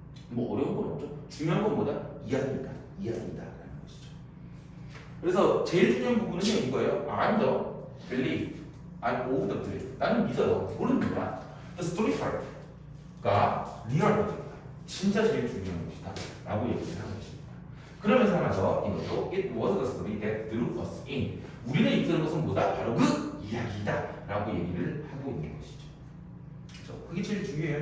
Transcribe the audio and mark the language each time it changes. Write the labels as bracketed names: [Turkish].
[Korean] 뭐 어려운 건 없죠. 중요한 건 뭐다? 이야기다. 라는 것이죠. 그래서 제일 중요한 부분은요 이거예요. [English] I'm the belief. I'm of the belief. [Korean] 나는 믿어요. 그거는 뭐야? [English] The story part [Korean] 가 리얼 버전이다. 진짜 제일 중요한 것이다. 라고 얘기를 하는 것입니다. 그러면서 하면서 이것도 [English] It was the story that drew us in. [Korean] 우리는 이끄는 것은 뭐다? 바로 그 이야기다. 라고 얘기를 하고 있는 것이죠. 그렇죠? 그게 제일 중요해요.